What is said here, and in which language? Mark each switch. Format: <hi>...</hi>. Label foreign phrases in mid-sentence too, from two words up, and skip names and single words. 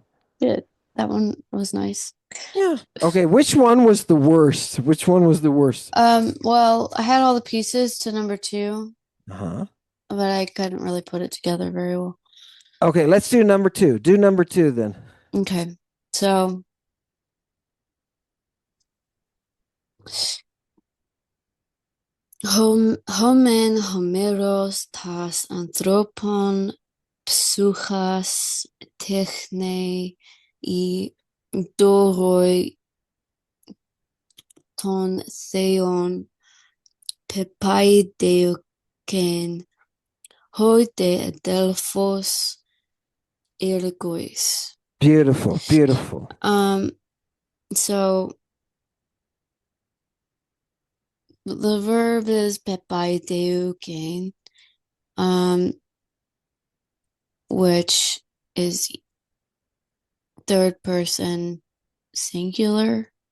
<en>Good. That one was nice. Yeah. Okay, which one was the worst? Which one was the worst? Well, I had all the pieces to number two, Uh-huh. but I couldn't really put it together very well. Okay, let's do number two. Do number two then. Okay. So,</en> <el>ὁ μὲν Ὅμηρος τὰς ἀνθρώπων ψυχὰς τέχνῃ ἢ δώρῳ τῶν θεῶν πεπαίδευκεν οἱ δὲ ἀδελφὸς ἔργοις.</el> <en>Beautiful, beautiful. Um, so the verb is pepaideuken, um, which is third person singular.</en>